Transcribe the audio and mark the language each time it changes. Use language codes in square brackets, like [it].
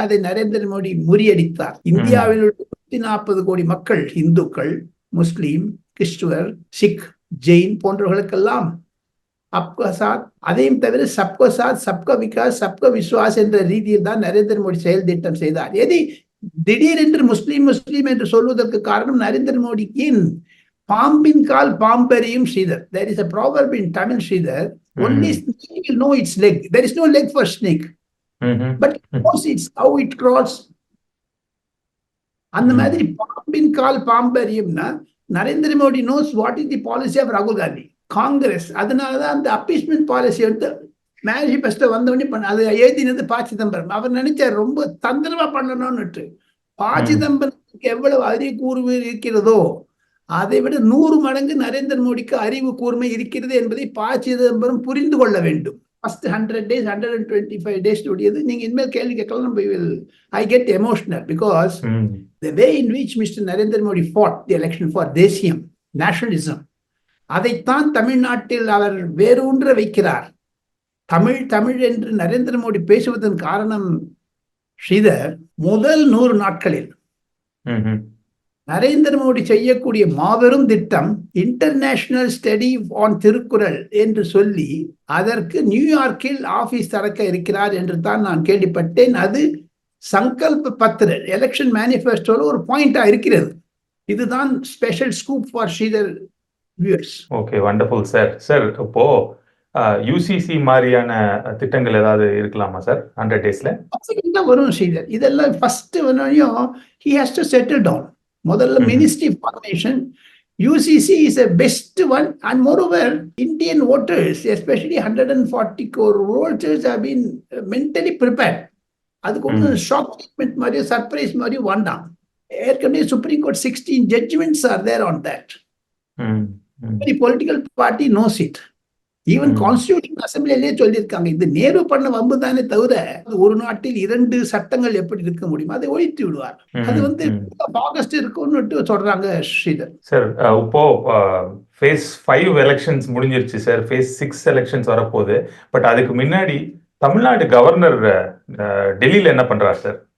[ta] அதை நரேந்திர மோடி முறியடித்தார். இந்தியாவில் உள்ள 140 கோடி மக்கள், இந்துக்கள், முஸ்லீம், கிறிஸ்துவர், சிக், ஜெயின் போன்றவர்களுக்கெல்லாம் அப்கா சாத், அதையும் தவிர [hi] சப்கா சாத், சப்கா விகாஸ், சப்கா விஸ்வாஸ் [ta] என்ற ரீதியில் தான் நரேந்திர மோடி செயல் திட்டம் செய்தார். திடீரென்று முஸ்லீம் என்று சொல்வதற்கு காரணம் நரேந்திர மோடியின் பாம்பின் கால் பாம்பெரியும். [en] Sridhar, there is a proverb in Tamil, Sridhar, only snake will know its leg. There is no leg for snake, but it knows how it crawls. [ta] அந்த மாதிரி பாம்பின் கால் பாம்பெரியும்னா [en] Narendra Modi knows what is the policy of ராகுல் காந்தி, காங்கிரஸ். [ta] அதனாலதான் அந்த appeasement policy வந்து manifesto வந்தவொடனே அது எழுதினது ப. சிதம்பரம். அவர் நினைச்சார் ரொம்ப தந்திரமா பண்ணணும்னுட்டு. ப. சிதம்பரத்துக்கு எவ்வளவு அறிவு கூர்மை இருக்கிறதோ அதை விட 100 மடங்கு நரேந்திர மோடிக்கு அறிவு கூர்மை இருக்கிறது என்பதை ப. சிதம்பரம் புரிந்து கொள்ள வேண்டும். ஃபர்ஸ்ட் 100 days 125 days உடையது. நீங்க இனிமேல் கேள்வி கேட்கலாம். [en] I get emotional because the way in which Mr. Narendra Modi fought the election for [ta] தேசியம், nationalism, அதைத்தான் தமிழ்நாட்டில் அவர் வேரூன்ற வைக்கிறார். தமிழ் என்று நரேந்திர மோடி பேசுவதன் காரணம் ஸ்ரீதர், முதல் 100 நாட்களில் நரேந்திர மோடி செய்யக்கூடிய மாபெரும் திட்டம் இன்டர்நேஷனல் ஸ்டடி ஆன் திருக்குறள் என்று சொல்லி அதற்கு நியூயார்க்கில் ஆபீஸ் திறக்க இருக்கிறார் என்று தான் நான் கேள்விப்பட்டேன். அது சங்கல்ப பத்திர எலெக்ஷன் மேனிஃபெஸ்டோல ஒரு பாயிண்டா இருக்கிறது. [en] இதுதான் special scoop for Sridhar viewers. Okay, wonderful sir. [ta] Sir, இப்போ யூசிசி மாதிரியான திட்டங்கள் ஏதாவது இருக்கலாமா சார் 100 daysல? வரும் ஸ்ரீதர். இதெல்லாம் ஃபர்ஸ்ட் வரையும் [en] he has to settle down. [ta] முதல்ல ministry formation. [en] UCC is a best one, and moreover Indian voters, especially 140 crore voters, have been mentally prepared. [ta] அதுக்கு ஒன்று ஷாக் ட்ரீட்மெண்ட் மாதிரியோ சர்ப்ரைஸ் மாதிரியோ வேண்டாம். [en] ஏற்கனவே supreme court 16 judgments are there on that. Every political party knows it. [ta] Even constitution அசம்பிளிலே சொல்லியிருக்காங்க. இது நேரு பண்ண வம்பு தானே தவிர ஒரு நாட்டில் 2 சட்டங்கள் எப்படி இருக்க முடியும், அதை ஒழித்து விடுவார். அது வந்து ஆகஸ்ட் இருக்கும்னு சொல்றாங்க ஸ்ரீதர். சார், இப்போ phase 5 எலெக்ஷன்ஸ் முடிஞ்சிருச்சு சார். phase 6 எலெக்ஷன்ஸ் வரப்போகுது. பட் அதுக்கு முன்னாடி தமிழ்நாடு கவர்னர் டெல்லியில என்ன பண்றாரு சார்?